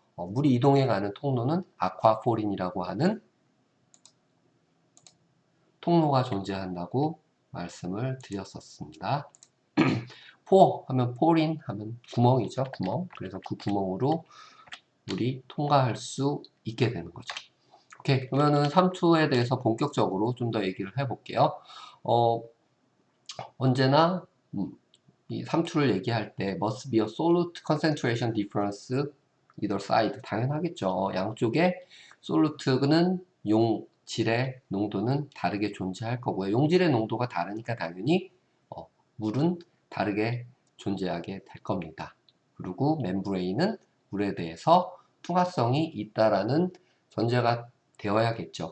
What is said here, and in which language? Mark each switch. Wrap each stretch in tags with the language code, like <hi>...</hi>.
<ko>물이 이동해 가는 통로는 아쿠아포린이라고 하는 통로가 존재한다고 말씀을 드렸었습니다. 포 하면 포린 하면 구멍이죠. 구멍. 그래서 그 구멍으로 물이 통과할 수 있게 되는 거죠. 오케이. 그러면은 3투에 대해서 본격적으로 좀 더 얘기를 해볼게요. 언제나 이 3투를 얘기할 때</ko> <en>must be a solute concentration difference either side.</en> <ko>당연하겠죠. 양쪽에 솔루트는 용질의 농도는 다르게 존재할 거고요. 용질의 농도가 다르니까 당연히 물은 다르게 존재하게 될 겁니다. 그리고 멤브레인은 물에 대해서 투과성이 있다라는 전제가 되어야겠죠.</ko>